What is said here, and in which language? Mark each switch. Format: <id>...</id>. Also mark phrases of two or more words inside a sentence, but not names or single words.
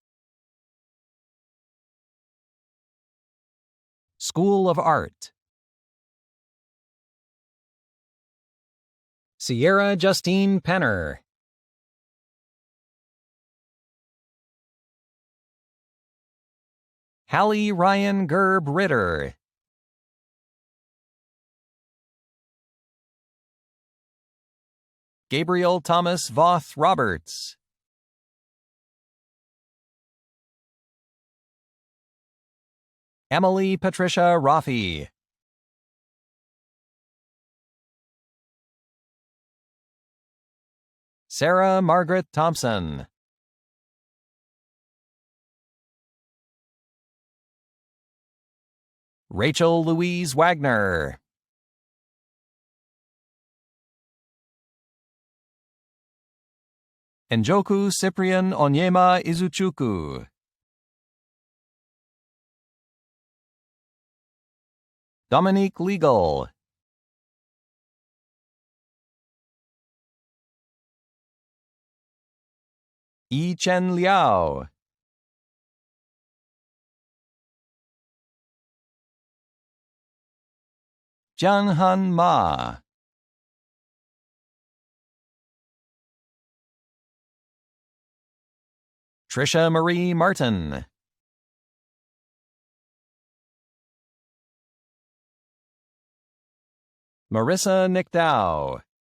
<en>School of Art. Sierra Justine Penner. Hallie Ryan Gerb Ritter. Gabriel Thomas Voth Roberts. Emily Patricia Raffi. Sarah Margaret Thompson. Rachel Louise Wagner. Njoku Cyprian Onyema Izuchukwu. Dominique Legal. Yi Chen Liao. Jianghan Ma. Trisha Marie Martin. Marissa Nickdow.</en>